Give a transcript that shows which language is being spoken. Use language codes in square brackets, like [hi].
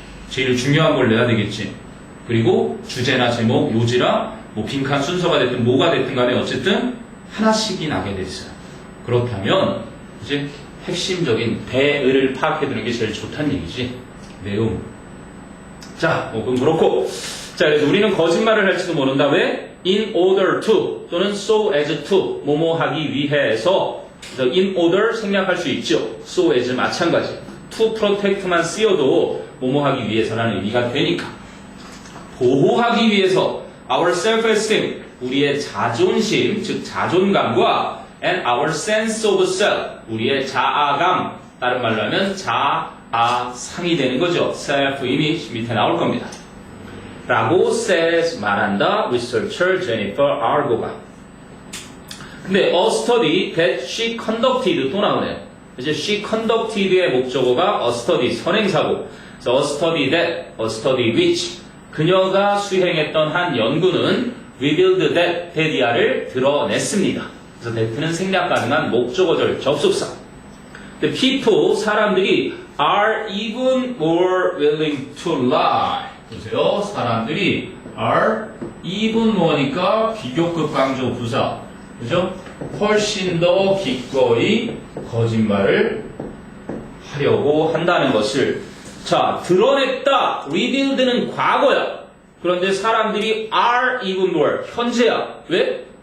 [ko] 제일 중요한 걸 내야 되겠지. 그리고 주제나 제목, 요지라 뭐 빈칸 순서가 됐든 뭐가 됐든 간에 어쨌든 하나씩이 나게 돼 있어요. 그렇다면 이제 핵심적인 대의를 파악해두는 게 제일 좋다는 얘기지. 내용. 자, 그럼 그렇고 자, 그래서 우리는 거짓말을 할지도 모른다. 왜? [en] in order to [ko] 또는 [en] so as to [ko] 뭐뭐 하기 위해서 in order 생략할 수 있죠. so as 마찬가지. [en] to protect [ko] 만 쓰여도 뭐뭐 하기 위해서라는 의미가 되니까 보호하기 위해서 [en] our self-esteem [ko] 우리의 자존심 즉 자존감과 [en] and our sense of self [ko] 우리의 자아감 다른 말로 하면 자아상이 되는 거죠. self-image 밑에 나올 겁니다. 라고 [en] says [ko] 말한다 researcher Jennifer Argo가. 근데 [en] a study that she conducted [ko] 또 나오네요. 이제 she conducted의 목적어가 a study 선행사고 그래서 [en] a study that, a study which [ko] 그녀가 수행했던 한 연구는 [en] revealed that [ko] that이야를 드러냈습니다. 그래서 that는 생략 가능한 목적어절 접속사. 근데 [en] people [ko] 사람들이 [en] are even more willing to lie. [ko] 보세요. 사람들이 [en] are even more [ko] 니까 비교급 강조 부사. 그죠? 훨씬 더 기꺼이 거짓말을 하려고 한다는 것을 자, 드러냈다. revealed는 과거야. 그런데 사람들이 [en] are even more [ko] 현재야. 왜?